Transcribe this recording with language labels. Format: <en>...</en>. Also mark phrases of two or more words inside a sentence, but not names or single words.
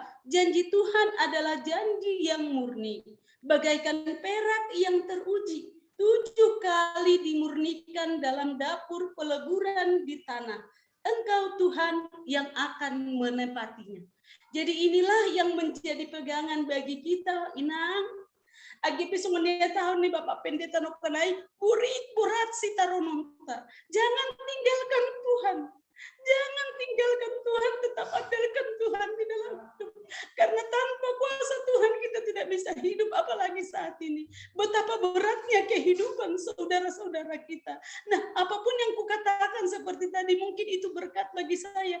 <id>Janji Tuhan adalah janji yang murni, bagaikan perak yang teruji, 7 kali dimurnikan dalam dapur peleburan di tanah. Engkau Tuhan yang akan menepatinya. Jadi inilah yang menjadi pegangan bagi kita, Inang.</id> <bts>Agi pisungnya tahun nih Bapak Pendeta Noktanai, kurit burat si tarononta.</bts> <id>Jangan tinggalkan Tuhan. Jangan tinggalkan Tuhan, tetap andalkan Tuhan di dalam hidup. Karena tanpa kuasa Tuhan kita tidak bisa hidup, apalagi saat ini. Betapa beratnya kehidupan saudara-saudara kita. Nah, apapun yang kukatakan seperti tadi, mungkin itu berkat bagi saya.</id>